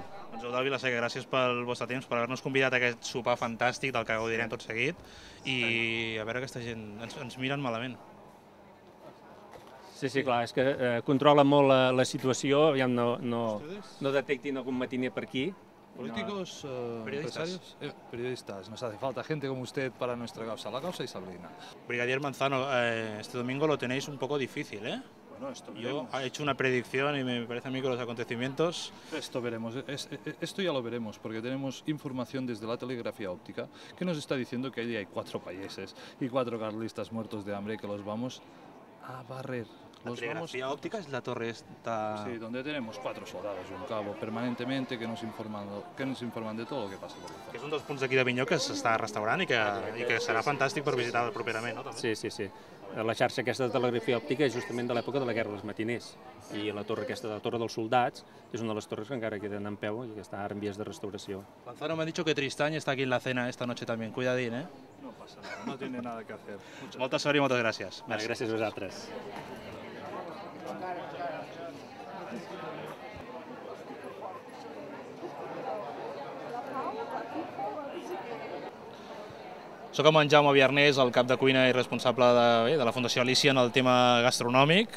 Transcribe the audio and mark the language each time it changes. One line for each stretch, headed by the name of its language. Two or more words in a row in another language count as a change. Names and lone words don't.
Catalan: Doncs Eudald Vilaseca, gràcies pel vostre temps, per haver-nos convidat a aquest sopar fantàstic del que gaudirem tot seguit, i a veure, aquesta gent ens miren malament. Sí, clar, és que controla molt la situació, aviam, no detectin algun matiner per aquí.
Spanish: Políticos, empresarios, periodistas. Nos hace falta gente como usted para nuestra causa, la causa isabelina. Brigadier Manzano, este domingo lo tenéis un poco difícil, ¿eh? Bueno, esto Yo he hecho una predicción y me parece a mí que los acontecimientos... Esto veremos, esto ya lo veremos, porque tenemos información desde la telegrafía óptica que nos está diciendo que allí hay 4 payeses y 4 carlistas muertos de hambre que los vamos a barrer. La telegrafía óptica es la torre esta... Sí, donde tenemos 4 soldados y un cabo permanentemente que nos informan de todo lo que pasa por la zona.
Catalan: Que és un dels punts d'aquí d'Avinyó que s'està restaurant i que serà fantàstic per visitar properament, no? Sí. La xarxa aquesta de telegrafia òptica és justament de l'època de la Guerra dels Matiners, i la torre aquesta, la Torre dels Soldats, és una de les torres que encara queden en peu i que està ara en vies de restauració.
Spanish: Manzano, me han dicho que Tristany está aquí en la cena esta noche también. Cuidadín, ¿eh? No pasa nada, no tiene nada que hacer.
Catalan: Molta sort i moltes gràcies. Gràcies a vosaltres. Soc amb en Jaume Viarnés, el cap de cuina i responsable de la Fundació Alícia en el tema gastronòmic.